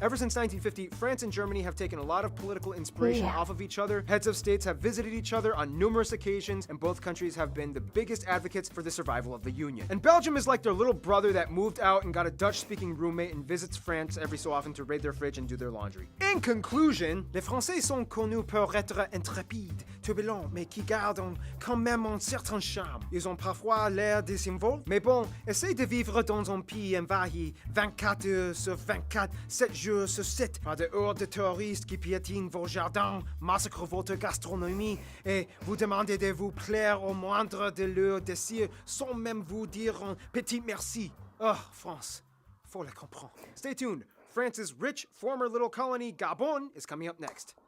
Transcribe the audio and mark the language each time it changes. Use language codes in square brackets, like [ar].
[en] Ever since 1950, France and Germany have taken a lot of political inspiration off of each other. Heads of states have visited each other on numerous occasions, and both countries have been the biggest advocates for the survival of the Union. And Belgium is like their little brother that moved out and got a Dutch-speaking roommate and visits France every so often to raid their fridge and do their laundry. In conclusion, [fr] les Français sont connus pour être intrépides, turbulents, mais qui gardent quand même un certain charme. Ils ont parfois l'air désinvolts, mais bon, essayez de vivre dans un pays envahi 24 heures sur 24, 7 jours sur 7, par des hordes de terroristes qui piétinent vos jardins, massacrent votre gastronomie et vous demandez de vous plaire au moindre de leurs désirs sans même vous dire un petit merci. Oh, France, faut la comprendre. [en] Stay tuned. France's rich former little colony, Gabon, is coming up next.